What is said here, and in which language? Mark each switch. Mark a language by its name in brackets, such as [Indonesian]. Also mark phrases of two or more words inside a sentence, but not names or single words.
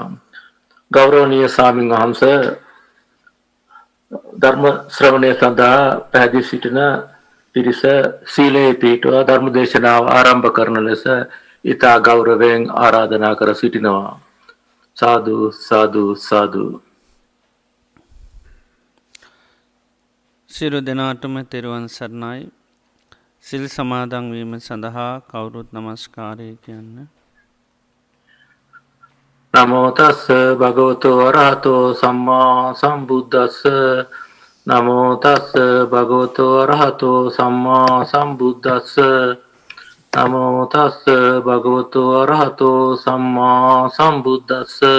[Sinhala] ගෞරවනීය ස්වාමීන් වහන්සේ ධර්ම ශ්‍රවණය සඳහා පැහැදිලි සිටින පිරිස සීලේ පිටුවා ධර්ම දේශනාව ආරම්භ කරන ලෙස ඊතා ගෞරවයෙන් ආරාධනා කර සිටිනවා. සාදු සාදු සාදු. සියලු දෙනාටම තෙරුවන් සරණයි. සිල් සමාදන් වීම සඳහා කවුරුත් නමස්කාරය කියන්න. [Pali] නමෝ තස්ස භගවතු වරහතෝ සම්මා සම්බුද්දස්ස නමෝ තස්ස භගවතු වරහතෝ සම්මා සම්බුද්දස්ස නමෝ තස්ස භගවතු වරහතෝ සම්මා සම්බුද්දස්ස